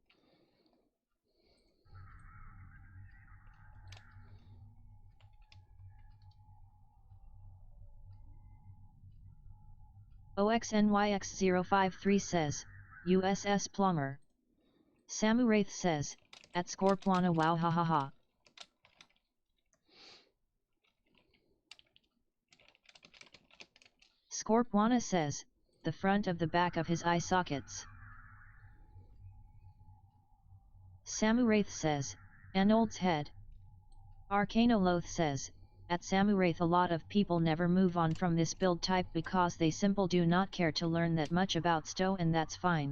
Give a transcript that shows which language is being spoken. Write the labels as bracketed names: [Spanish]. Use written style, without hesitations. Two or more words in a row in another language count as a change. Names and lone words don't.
[English] OXNYX053 says, USS Plumber. Samu Wraith says, at Scorpwana wow ha ha ha. Scorpwana says, the front of the back of his eye sockets. Samu Wraith says, Arnold's head. Arcano Loath says, at Samu Wraith a lot of people never move on from this build type because they simple do not care to learn that much about STO, and that's fine.